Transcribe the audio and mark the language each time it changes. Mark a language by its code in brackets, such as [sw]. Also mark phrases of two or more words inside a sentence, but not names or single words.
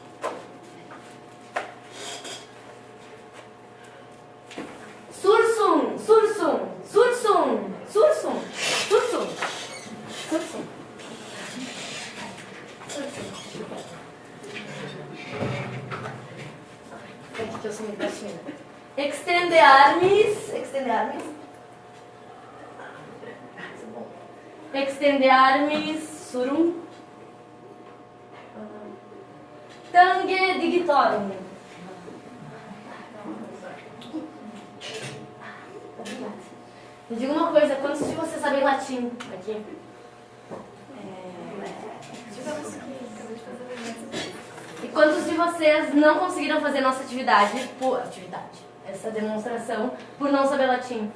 [la] Sursum, sursum, sursum, sursum, sursum, sursum. [pt] Aqui que eu sou muito baixinha. [la] Extende armis. Extende armis. Extende armis. Surum. Tange digitorum. [pt] Obrigada. Me diga uma coisa, quantos de vocês sabem latim aqui? E quantos de vocês não conseguiram fazer nossa essa demonstração, por não saber latim?